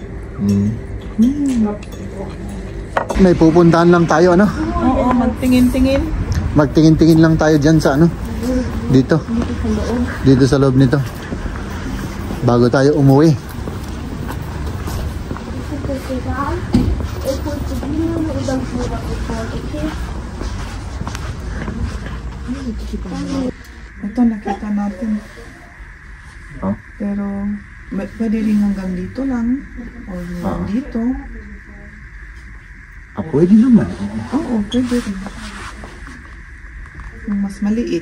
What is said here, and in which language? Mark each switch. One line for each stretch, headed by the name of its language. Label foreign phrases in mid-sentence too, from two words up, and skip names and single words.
Filipino: May pupuntahan lang tayo, Oo, magtingin-tingin. Magtingin-tingin lang tayo dyan sa Dito. Dito sa loob nito. Bago tayo umuwi.
Dutch: Ik moet de bloemen en dan voor oké?
Filipino: Ito nakita natin. Oh? Pero pwede rin hanggang dito lang. O hanggang dito. Pwede naman. Oo, pwede rin. Yung mas maliit.